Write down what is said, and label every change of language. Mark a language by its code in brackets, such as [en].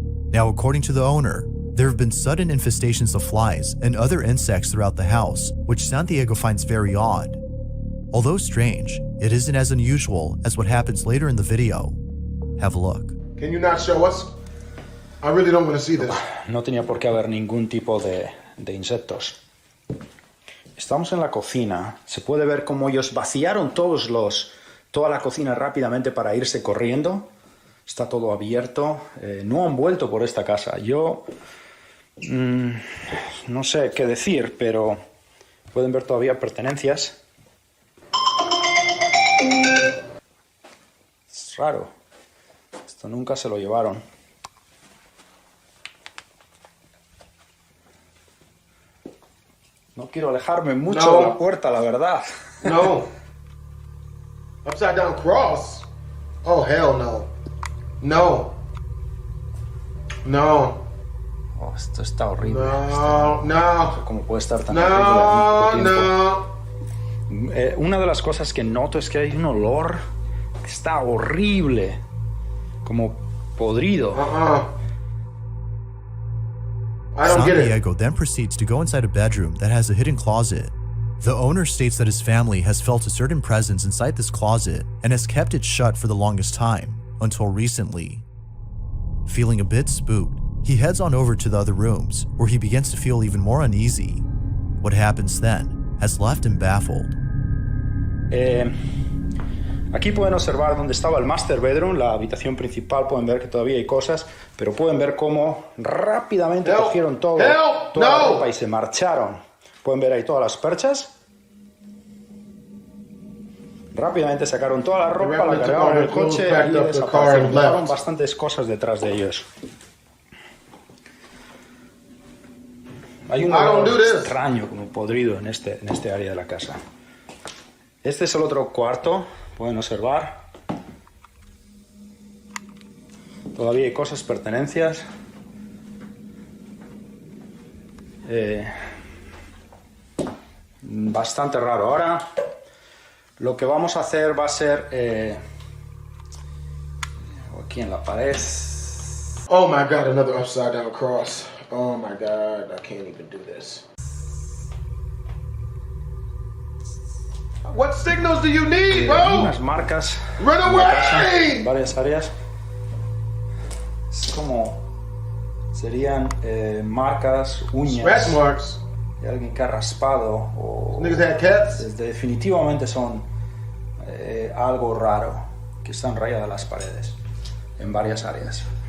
[en] Now, according to the owner, there have been sudden infestations of flies and other insects throughout the house, which Santiago finds very odd. Although strange, it isn't as unusual as what happens later in the video. Have a look. Can you not show us? I really don't want to see this. [es] No tenía por qué haber ningún tipo de insectos. Estamos en la cocina. Se puede ver cómo ellos vaciaron toda la cocina rápidamente para irse corriendo. Está todo abierto. No han vuelto por esta casa. Yo no sé qué decir, pero pueden ver todavía pertenencias. Es raro. Esto nunca se lo llevaron. No quiero alejarme mucho de la puerta, la verdad. [en] No. Upside down cross? Oh, hell no. No. No. [es] Oh, esto está horrible. No, no. sé cómo puede estar tan No, horrible. no. Una de las cosas que noto es que hay un olor que está horrible. Como podrido. [en] Santiago then proceeds to go inside a bedroom that has a hidden closet. The owner states that his family has felt a certain presence inside this closet and has kept it shut for the longest time, until recently. Feeling a bit spooked, he heads on over to the other rooms, where he begins to feel even more uneasy. What happens then has left him baffled. [es] Aquí pueden observar dónde estaba el [en] master bedroom, [es] la habitación principal. Pueden ver que todavía hay cosas, pero pueden ver cómo rápidamente cogieron toda la ropa y se marcharon. Pueden ver ahí todas las perchas. Rápidamente sacaron toda la ropa, la cargaron en el coche y desaparecieron. Dejaron bastantes cosas detrás de ellos. Hay un olor extraño, como podrido, en este área de la casa. Este es el otro cuarto. Pueden observar. Todavía hay cosas, pertenencias. Bastante raro. Ahora lo que vamos a hacer va a ser aquí en la pared. [en] Oh my God, another upside down cross. Oh my God, I can't even do this. What signals do you need, bro? [es] Unas marcas. [en] Run away! [es] Varias áreas. Es como serían marcas, uñas. [en] Scratch marks. [es] De alguien que ha raspado o. [en] Niggas had cats. [es] Definitivamente son algo raro que están rayadas las paredes en varias áreas.